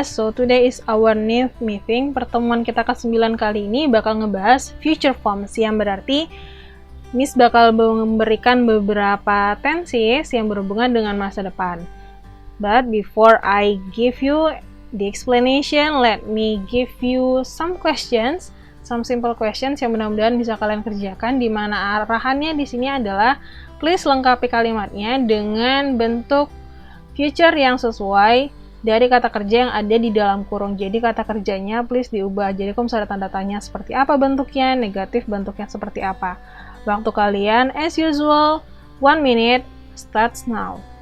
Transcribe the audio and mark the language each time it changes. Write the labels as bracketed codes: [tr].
[en] So today is our new meeting. [id] Pertemuan kita ke-9 kali ini bakal ngebahas future forms, yang berarti Miss bakal memberikan beberapa tenses yang berhubungan dengan masa depan. [en] But before I give you the explanation, let me give you some questions, some simple questions [id] yang mudah-mudahan bisa kalian kerjakan, di mana arahannya di sini adalah please lengkapi kalimatnya dengan bentuk future yang sesuai dari kata kerja yang ada di dalam kurung. Jadi kata kerjanya please diubah. Jadi kalau misalnya tanda tanya seperti apa bentuknya, negatif bentuknya seperti apa. Waktu kalian [en] as usual 1 minute starts now.